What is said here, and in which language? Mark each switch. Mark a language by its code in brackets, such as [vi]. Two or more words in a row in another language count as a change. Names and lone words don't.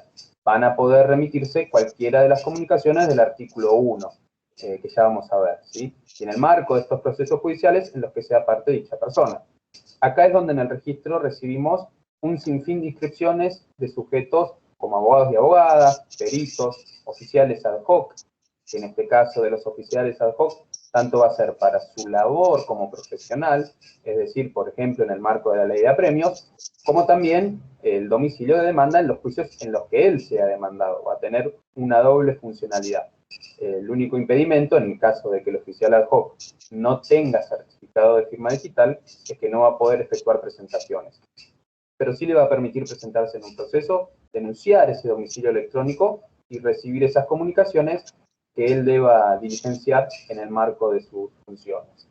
[es] Van a poder remitirse cualquiera de las comunicaciones del artículo 1, que ya vamos a ver, ¿sí? Y en el marco de estos procesos judiciales en los que sea parte dicha persona. Acá es donde en el registro recibimos un sinfín de inscripciones de sujetos como abogados y abogadas, peritos, oficiales [la] ad hoc, [es] que en este caso de los oficiales [la] ad hoc, [es] tanto va a ser para su labor como profesional, es decir, por ejemplo, en el marco de la ley de apremios, como también el domicilio de demanda en los juicios en los que él sea demandado. Va a tener una doble funcionalidad. El único impedimento, en el caso de que el oficial [la] ad hoc [es] no tenga certificado de firma digital, es que no va a poder efectuar presentaciones. Pero sí le va a permitir presentarse en un proceso, denunciar ese domicilio electrónico y recibir esas comunicaciones que él deba diligenciar en el marco de sus funciones.